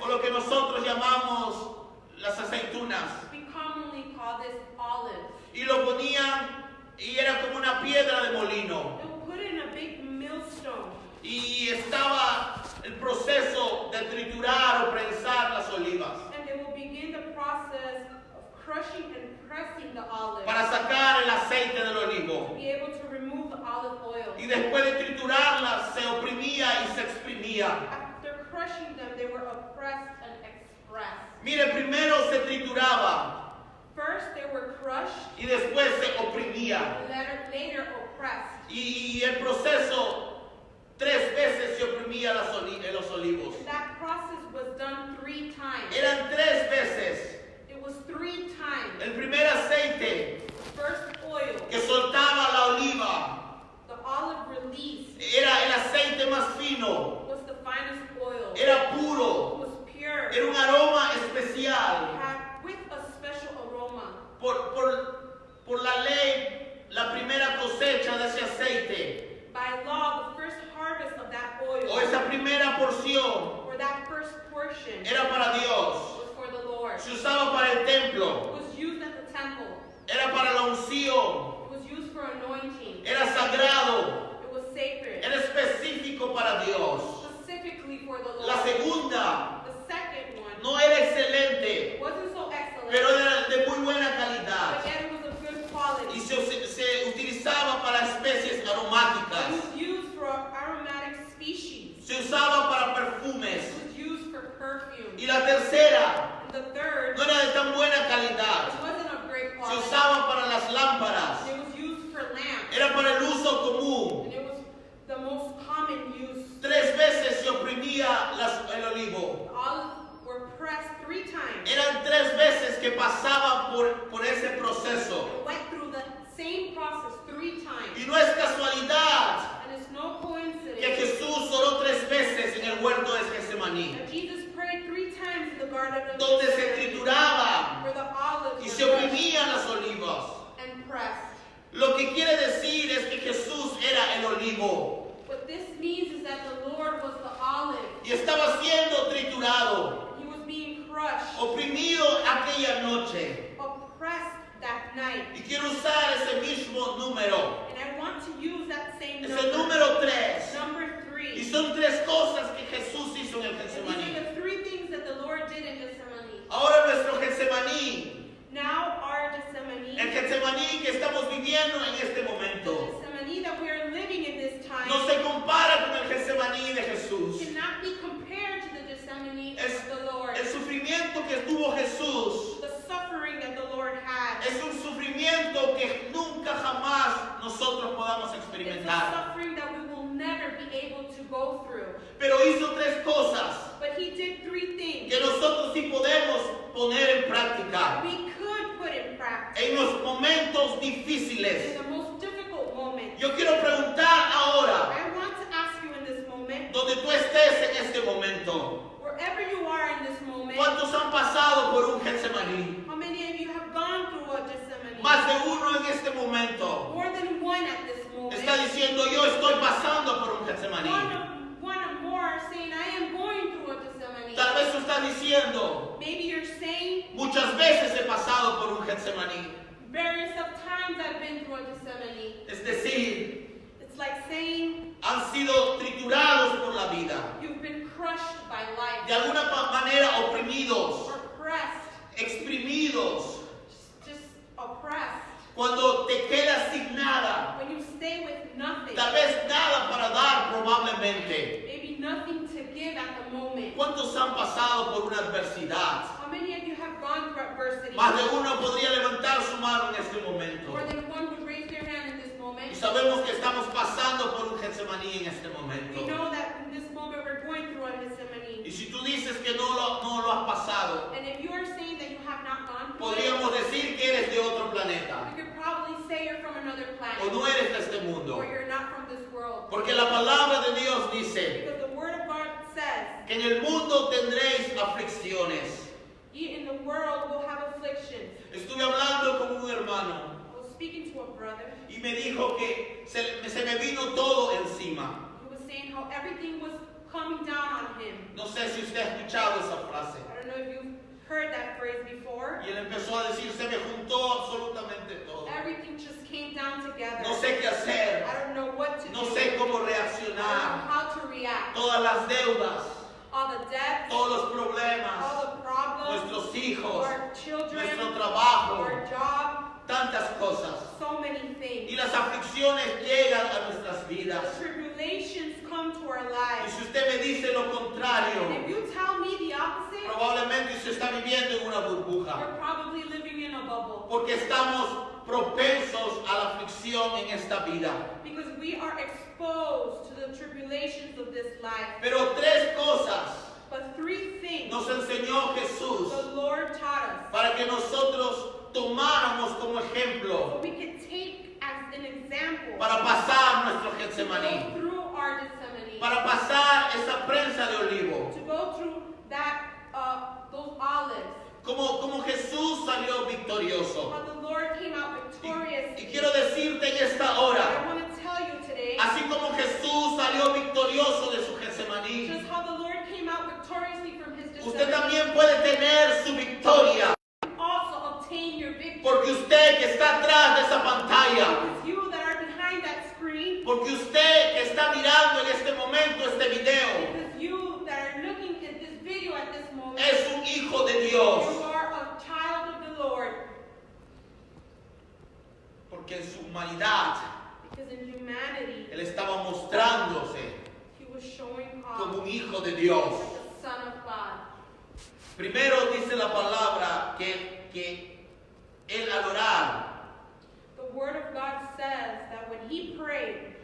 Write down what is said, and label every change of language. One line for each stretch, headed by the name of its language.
Spanish: o lo que nosotros llamamos las aceitunas,
English: we commonly call this olives.
Spanish: y lo ponían, y era como una piedra de molino.
English: They will put it in a big millstone.
Spanish: Y estaba el proceso de triturar o prensar las olivas
English: And they will begin the process of crushing and pressing the olive
Spanish: para sacar el aceite del
English: to
Spanish: olivo.
English: be able to remove the olive oil.
Spanish: Y después de triturarlas, se oprimía y se exprimía.
English: After crushing them, they were oppressed and expressed.
Spanish: Mire, primero se trituraba
English: First, they were crushed,
Spanish: y después se oprimía.
English: later oppressed.
Spanish: Y el proceso, 3 veces se oprimía los olivos.
English: That process was done 3 times.
Spanish: Eran 3 veces.
English: It was 3 times.
Spanish: El primer aceite
English: First oil,
Spanish: que soltaba la oliva
English: the olive release
Spanish: era el aceite más fino,
English: was the finest oil.
Spanish: era
English: It
Spanish: puro,
English: was pure.
Spanish: era un aroma
English: It
Spanish: especial.
English: had with a special aroma.
Spanish: Por la ley, la primera cosecha de ese aceite,
English: By law, the first harvest of that oil,
Spanish: o esa primera porción porción
English: or that first portion,
Spanish: era para Dios.
English: was for the Lord.
Spanish: Se usaba para el templo.
English: It was used at the temple.
Spanish: Era para la unción.
English: It was used for anointing.
Spanish: Era sagrado.
English: It was sacred.
Spanish: Era específico para Dios.
English: Specifically for the Lord.
Spanish: La segunda
English: The second one,
Spanish: no era excelente,
English: it wasn't so excellent,
Spanish: pero era de muy buena calidad.
English: but yet it was of good
Spanish: Y
English: quality.
Spanish: se utilizaba para especies
English: It
Spanish: aromáticas.
English: was used for aromatic species.
Spanish: Se usaba para
English: It
Spanish: perfumes.
English: was used for perfume.
Spanish: Y la tercera
English: And the third,
Spanish: no era de tan buena calidad.
English: it wasn't of great
Spanish: Se
English: quality.
Spanish: usaba para las lámparas.
English: It was used for lamps.
Spanish: Era para el uso común.
English: And it was the most common use.
Spanish: 3 veces se oprimía el olivo.
English: The olives were pressed 3 times.
Spanish: Eran 3 veces que pasaba por ese proceso.
English: It went through the same process 3 times.
Spanish: Y no es casualidad
English: And it's no
Spanish: que
English: coincidence
Spanish: Jesús oró 3 veces en el huerto de Getsemaní,
English: that Jesus prayed 3 times in the Garden of
Spanish: donde se
English: Gethsemane,
Spanish: trituraba
English: where the olives
Spanish: y
English: were
Spanish: se
English: crushed
Spanish: oprimían las olivas.
English: and pressed.
Spanish: Lo que quiere decir es que Jesús era el olivo
English: What this means is that the Lord was the olive.
Spanish: y estaba siendo triturado,
English: He was being crushed,
Spanish: oprimido aquella noche.
English: oppressed that night.
Spanish: Y quiero usar ese mismo número,
English: And I want to use that same
Spanish: es
English: number.
Spanish: el número 3.
English: Number
Spanish: Y
English: 3.
Spanish: son 3 cosas que Jesús hizo en el
English: And these
Spanish: Getsemaní.
English: are the 3 things that the Lord did in Gethsemane.
Spanish: Ahora nuestro Getsemaní,
English: Now our Gethsemane,
Spanish: el Getsemaní que estamos viviendo en este
English: the
Spanish: momento,
English: Gethsemane that we are living in this time,
Spanish: no se compara con el Getsemaní de Jesús.
English: cannot be compared to the Gethsemane
Spanish: Es-
English: of the Lord.
Spanish: El sufrimiento que tuvo Jesús
English: The suffering that the Lord had.
Spanish: es un sufrimiento que nunca jamás nosotros podamos
English: It's a
Spanish: experimentar.
English: suffering that we will never be able to go through.
Spanish: Pero hizo 3 cosas
English: But he did 3 things
Spanish: que nosotros sí podemos poner en práctica
English: we could put in practice
Spanish: en los momentos
English: in
Spanish: difíciles.
English: the most difficult moments.
Spanish: Yo quiero preguntar ahora,
English: I want to ask you in this moment,
Spanish: donde tú estés en este momento,
English: wherever you are in this moment,
Spanish: ¿cuántos han pasado por un Getsemaní?
English: how many of you have gone through a Gethsemane?
Spanish: Más de uno en este momento
English: More than one at this moment.
Spanish: está diciendo, yo estoy pasando por un Getsemaní.
English: One or more are saying, I am going through a Gethsemane.
Spanish: Tal vez tú estás diciendo,
English: Maybe you're saying,
Spanish: muchas veces he pasado por un Getsemaní.
English: various of times I've been through a Gethsemane.
Spanish: Es decir,
English: It's like saying
Spanish: han sido triturados por la vida,
English: you've been crushed by life,
Spanish: de alguna manera oprimidos,
English: or pressed,
Spanish: exprimidos.
English: just oppressed.
Spanish: Cuando te quedas sin nada,
English: When you stay with nothing,
Spanish: tal vez nada para dar probablemente.
English: maybe nothing to give at the moment.
Spanish: ¿Cuántos han pasado por una adversidad?
English: How many of you have gone through adversity?
Spanish: Más de uno podría levantar su mano en este momento.
English: More than one would raise their hand in this moment.
Spanish: Y sabemos que estamos pasando por un Getsemaní en este
English: We
Spanish: momento.
English: know that in this moment we're going through a Gethsemane.
Spanish: Y si tú dices que no lo has pasado,
English: And if you are saying that you have not gone through
Spanish: podríamos
English: it,
Spanish: decir que eres de otro planeta
English: you could probably say you're from another
Spanish: o
English: planet,
Spanish: no eres de este mundo.
English: or you're not from this world.
Spanish: Porque la palabra de Dios dice
English: Because the Word of God says,
Spanish: que en el mundo tendréis aflicciones.
English: ye in the world will have afflictions.
Spanish: Estuve hablando con un hermano
English: I was speaking to a brother.
Spanish: y me dijo que se me vino todo encima.
English: He was saying how everything was coming down on him.
Spanish: No sé si usted ha escuchado esa frase.
English: I don't know if you've heard that phrase before.
Spanish: Y él empezó a decir, se me juntó absolutamente todo.
English: Everything just came down together.
Spanish: No sé qué hacer,
English: I don't know what to
Spanish: no
English: do.
Spanish: sé cómo
English: I don't know
Spanish: reaccionar.
English: how to react.
Spanish: Todas las deudas,
English: All the debts,
Spanish: todos los problemas,
English: all the problems,
Spanish: nuestros hijos,
English: our children,
Spanish: nuestro trabajo,
English: our job,
Spanish: tantas cosas.
English: so many
Spanish: Y
English: things.
Spanish: las aflicciones llegan a nuestras vidas.
English: The tribulations come to our
Spanish: Y
English: lives.
Spanish: si usted me dice lo
English: And
Spanish: contrario,
English: if you tell me the opposite,
Spanish: probablemente usted está viviendo en una burbuja.
English: you're probably living in a bubble.
Spanish: Porque estamos propensos a la aflicción en esta vida.
English: Because we are exposed to the tribulations of this life.
Spanish: Pero 3 cosas
English: But 3 things
Spanish: nos enseñó Jesús
English: the Lord taught us,
Spanish: para que nosotros tomáramos como ejemplo
English: so we could take as an example
Spanish: para pasar nuestro
English: to
Spanish: Getsemaní,
English: go through our Gethsemane,
Spanish: para pasar esa prensa de olivo.
English: to go through that those olives.
Spanish: Como Jesús salió victorioso.
English: How the Lord came out victorious.
Spanish: Y quiero decirte en esta
English: I
Spanish: hora,
English: want to tell you today,
Spanish: así como Jesús salió victorioso de su Getsemaní,
English: just how the Lord victoriously from his
Spanish: Usted
English: descendants.
Spanish: también puede tener su victoria.
English: Also obtain your victory.
Spanish: Porque usted que está atrás de esa pantalla,
English: Because you that are behind that screen,
Spanish: porque usted que está mirando en este momento este video,
English: because you that are looking at this video at this moment,
Spanish: es un hijo de Dios.
English: you are a child of the Lord.
Spanish: Porque en su humanidad,
English: Because in humanity,
Spanish: Él estaba mostrándose
English: he was showing
Spanish: como
English: off
Spanish: un hijo de Dios.
English: the Son of God.
Spanish: Primero dice la palabra que Él al orar
English: The Word of God says that when he prayed,